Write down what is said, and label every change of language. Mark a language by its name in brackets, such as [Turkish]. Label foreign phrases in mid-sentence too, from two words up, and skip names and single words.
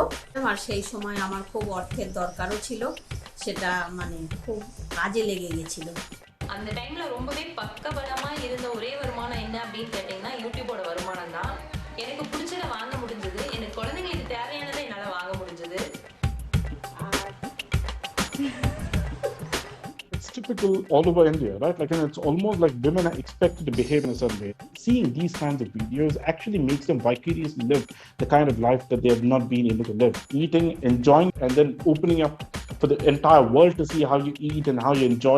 [Bangla] আর সেই সময় আমার খুব অর্থের দরকারও ছিল, সেটা মানে খুব কাজে লেগে গেছিল। [Tamil] அந்த டைம்ல ரொம்பவே பக்கபலமா இருந்த ஒரே வருமானம் என்ன அப்படின்னு கேட்டீங்கன்னா யூடியூபோட வருமானம் தான். எனக்கு பிடிச்சத வாங்க முடிஞ்சது, எனக்கு குழந்தைங்களுக்கு தேவையானதை என்னால வாங்க முடிஞ்சது. [English] It's typical all over India, right? Like, and it's almost like women are expected to behave in a certain way. Seeing these kinds of videos actually makes them vicariously live the kind of life that they have not been able to live. Eating, enjoying, and then opening up for the entire world to see how you eat and how you enjoy.